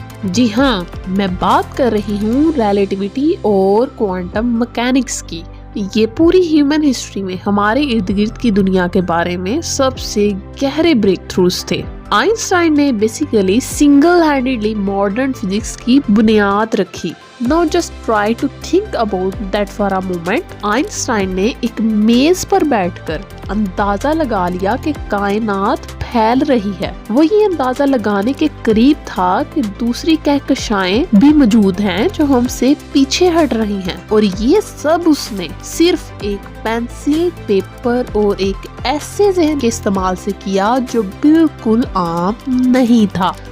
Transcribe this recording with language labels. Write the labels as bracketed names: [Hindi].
[Hindi] जी हाँ, मैं बात कर रही हूँ रिलेटिविटी और क्वांटम मैकेनिक्स की। ये पूरी ह्यूमन हिस्ट्री में हमारे इर्द गिर्द की दुनिया के बारे में सबसे गहरे ब्रेक थ्रूज थे। आइंस्टाइन ने basically single handedly modern physics की बुनियाद रखी। [English] Now just try to think about that for a moment. [Hindi] Einstein ने एक मेज पर बैठकर अंदाजा लगा लिया कि कायनात फैल रही है। वो ये अंदाजा लगाने के करीब था कि दूसरी कहकशाएं भी मौजूद हैं जो हमसे पीछे हट रही हैं, और ये सब उसने सिर्फ एक पेंसिल, पेपर और एक ऐसे ज़हन के इस्तेमाल से किया जो बिल्कुल आम नहीं था।